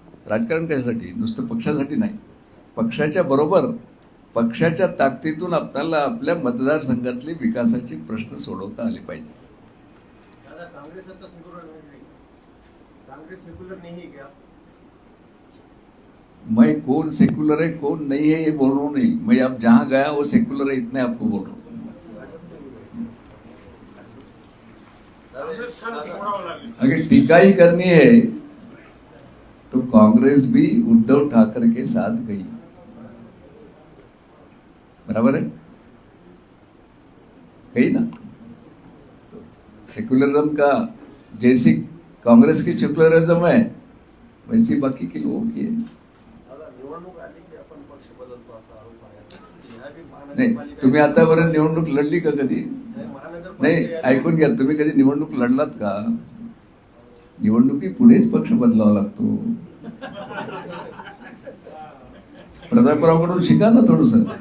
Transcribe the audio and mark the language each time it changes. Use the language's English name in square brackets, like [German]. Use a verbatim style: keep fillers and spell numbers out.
[Marathi] राजकारण कशासाठी, नुसतं पक्षासाठी नाही, पक्षाच्या बरोबर पक्षाच्या ताकदीतून आपल्याला आपल्या मतदारसंघातले विकासाचे प्रश्न सोडवता आले पाहिजे. दादा, काँग्रेस आता सेक्युलर नाही, काँग्रेस सेक्युलर नाही आहे क्या? [Hindi] मैं कौन सेकुलर है कौन नहीं है ये बोल रहा हूँ नहीं, मैं आप जहाँ गया वो सेकुलर है इतने आपको बोल रहा हूँ. अगर टीका ही करनी है तो कांग्रेस भी उद्धव ठाकरे के साथ गई, बराबर है, गई ना. सेकुलरिज्म का जैसी कांग्रेस की सेकुलरिज्म है वैसी बाकी के लोगों की है. [Marathi] नाही, तुम्ही आतापर्यंत निवडणूक लढली का कधी? नाही, ऐकून घ्या, तुम्ही कधी निवडणूक लढलात का? निवडणुकी पुढेच पक्ष बदलावा लागतो. प्रतापराव कडून शिका ना थोडस.